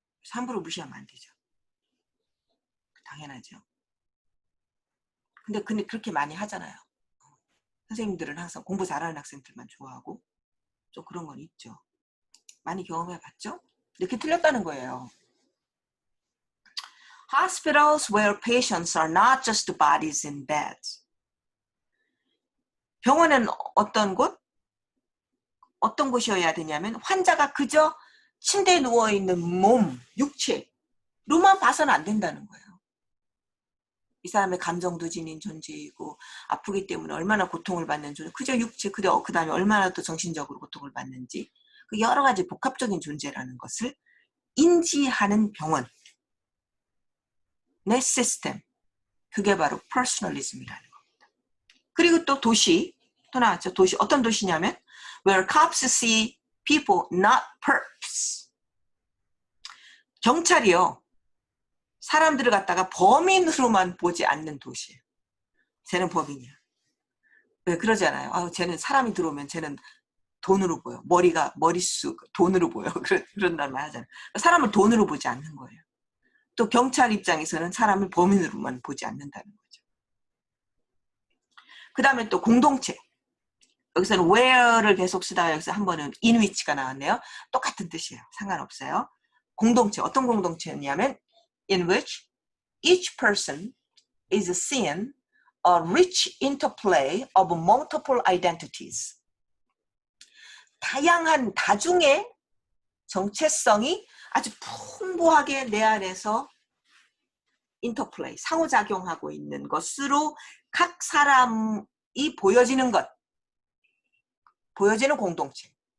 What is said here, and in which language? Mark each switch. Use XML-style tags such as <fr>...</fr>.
<ko>함부로 무시하면 안 되죠. 당연하죠. 근데 그렇게 많이 하잖아요. 선생님들은 항상 공부 잘하는 학생들만 좋아하고 좀 그런 건 있죠. 많이 경험해봤죠? 이렇게 틀렸다는 거예요.</ko> <en>Hospitals where patients are not just bodies in beds.</en> <ko>병원은 어떤 곳이어야 되냐면 환자가 그저 침대에 누워있는 몸, 육체로만 봐서는 안 된다는 거예요. 이 사람의 감정도 지닌 존재이고 아프기 때문에 얼마나 고통을 받는 존재, 그저 육체, 그 다음에 얼마나 또 정신적으로 고통을 받는지 그 여러 가지 복합적인 존재라는 것을 인지하는 병원의 시스템, 그게 바로 퍼스널리즘이라는 겁니다. 그리고 또 또 나왔죠. 어떤 도시냐면</ko> <en>where cops see people, not perps.</en> <ko>경찰이요, 사람들을 갖다가 범인으로만 보지 않는 도시예요. 쟤는 범인이야. 왜 그러잖아요. 쟤는 사람이 들어오면 쟤는 돈으로 보여. 머릿수 돈으로 보여. 그런단 말 하잖아요. 사람을 돈으로 보지 않는 거예요. 또 경찰 입장에서는 사람을 범인으로만 보지 않는다는 거죠. 그 다음에 또 공동체. 여기서는 where를 계속 쓰다가 여기서 한 번은 in which가 나왔네요. 똑같은 뜻이에요. 상관없어요. 공동체. 어떤 공동체냐면</ko> <en>in which each person is seen a rich interplay of multiple identities.</en> <ko>다양한 다중의 정체성이 아주 풍부하게 내 안에서 인터플레이, 상호작용하고 있는 것으로 각 사람이 보여지는 공동체.</ko>